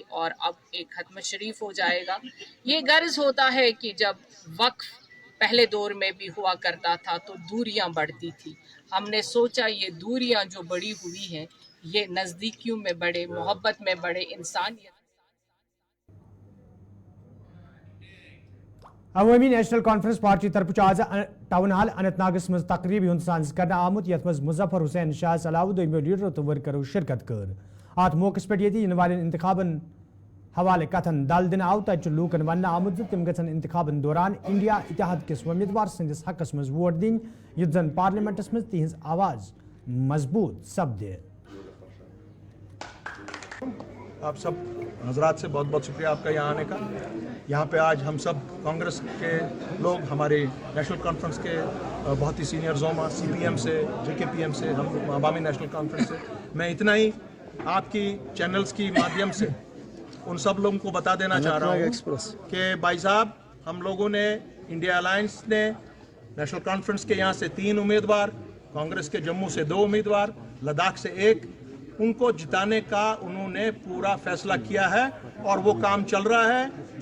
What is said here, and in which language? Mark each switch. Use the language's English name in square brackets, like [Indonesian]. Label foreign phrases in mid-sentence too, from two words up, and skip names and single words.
[Hindi] और अब एक खत्म शरीफ हो जाएगा। ये गर्ज होता है कि जब वक्फ पहले दौर में भी हुआ करता था तो दूरियां बढ़ती थी। हमने सोचा ये दूरियां जो बढ़ी हुई हैं, ये नज़दीकियों में बढ़े, मोहब्बत में बढ़े, इंसानियत। [Kashmiri] अवामी नेशनल कॉन्फ्रेंस पार्टी तरफ आज टाउन हाल अनंतनागस मज तकरीब हुंद सांज करना आमुत यथ मज मुजफ्फर हुसैन शाह सलाह दोयमो लीडर तो वर्करों शिरकत कर अत मौकस पे ये इन वाले इंतखाबन हवाले कथन दल दिन आव तत लूकन वन आमुत तिम गन इंतखाबन दौरान इंडिया इतिहाद किस उम्मीदवार सदिस हकस मज वोट दिन युद्ध जन पार्लियामेंटस मज तिहज आवाज मजबूत सपदे। [Hindi] आप सब हजरात से बहुत बहुत शुक्रिया आपका यहाँ आने का। यहाँ पे आज हम सब कांग्रेस के लोग, हमारे नेशनल कॉन्फ्रेंस के बहुत ही सीनियर जोमा, CPM से, JKPM से, हम अवामी नेशनल कॉन्फ्रेंस से, मैं इतना ही आपकी चैनल्स की माध्यम से उन सब लोगों को बता देना चाह रहा हूँ कि भाई साहब, हम लोगों ने, इंडिया अलायंस ने, नेशनल कॉन्फ्रेंस के यहाँ से 3 उम्मीदवार, कांग्रेस के जम्मू से 2 उम्मीदवार, लद्दाख से 1, उनको जिताने का उन्होंने पूरा फैसला किया है और वो काम चल रहा है।